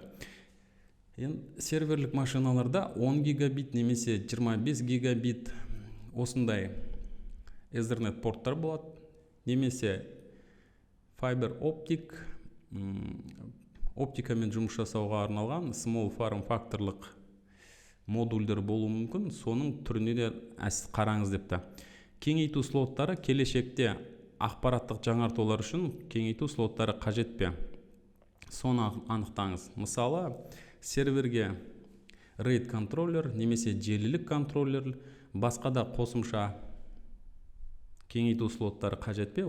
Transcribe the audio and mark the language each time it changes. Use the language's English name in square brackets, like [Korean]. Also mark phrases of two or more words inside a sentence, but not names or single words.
[Kazakh] Серверлік машиналарда 10 гигабит немесе 25 гигабит осындай Ethernet порттар болады, немесе [English] Fiber Optic [Kazakh] оптикамен жұмыс жасауға арналған [English] small form [Kazakh] факторлық модульдер болуы мүмкін, соның түріне де қараңыз депті. Кеңейту слоттары келешекте ақпараттық жаңартулар үшін кеңейту слоттары қажет пе? Соны анықтаңыз. Мысалы, серверге RAID контроллер немесе желілік контроллер, басқа да қосымша кеңейту слоттары қажет пе?